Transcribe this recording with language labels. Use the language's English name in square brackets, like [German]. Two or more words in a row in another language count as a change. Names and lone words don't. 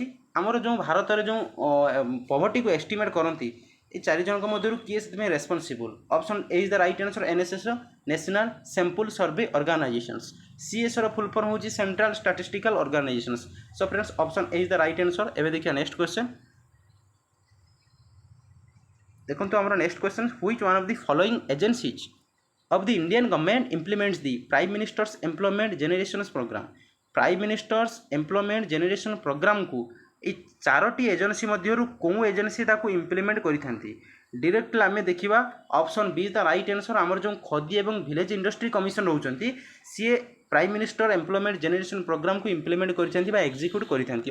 [Odia] ଆମର ଯେଉଁ ଭାରତରେ ଯେଉଁ ପଭର୍ଟିକୁ ଏଷ୍ଟିମେଟ୍ କରନ୍ତି ଏ ଚାରିଜଣଙ୍କ ମଧ୍ୟରୁ କିଏ ସେଥିପାଇଁ ରେସ୍ପନ୍ସିବୁଲ୍? [English] option A is the right answer. NSS ନ୍ୟାସନାଲ ସାମ୍ପଲ୍ ସର୍ଭେ ଅର୍ଗାନାଇଜେସନ୍ସ। [Odia] CSର [English] full form [Odia] ହେଉଛି ସେଣ୍ଟ୍ରାଲ ଷ୍ଟାଟିଷ୍ଟିକାଲ ଅର୍ଗାନାଇଜେସନ୍ସ। [English] so friends option A is the right answer. [Odia] ଏବେ ଦେଖିବା [English] next question. [Odia] ଦେଖନ୍ତୁ ଆମର [English] next question which one of the following agencies of the Indian government implements the Prime Minister's Employment Generation Program। [Odia] ପ୍ରାଇମ୍ ମିନିଷ୍ଟର୍ସ ଏମ୍ପ୍ଲୟମେଣ୍ଟ ଜେନେରେସନ୍ ପ୍ରୋଗ୍ରାମକୁ এই ଚାରୋଟି ଏଜେନ୍ସି ମଧ୍ୟରୁ କେଉଁ ଏଜେନ୍ସି ତାକୁ ଇମ୍ପ୍ଲିମେଣ୍ଟ କରିଥାନ୍ତି? ଡିରେକ୍ଟଲି ଆମେ ଦେଖିବା [English] option B the right answer. [Odia] ଆମର ଯେଉଁ ଖଦି ଏବଂ ଭିଲେଜ ଇଣ୍ଡଷ୍ଟ୍ରି କମିଶନ ରହୁଛନ୍ତି ସିଏ ପ୍ରାଇମ୍ ମିନିଷ୍ଟର ଏମ୍ପ୍ଲୟମେଣ୍ଟ ଜେନେରେସନ୍ ପ୍ରୋଗ୍ରାମକୁ ଇମ୍ପ୍ଲିମେଣ୍ଟ କରିଥାନ୍ତି ବା ଏକ୍ଜିକ୍ୟୁଟ୍ କରିଥାନ୍ତି।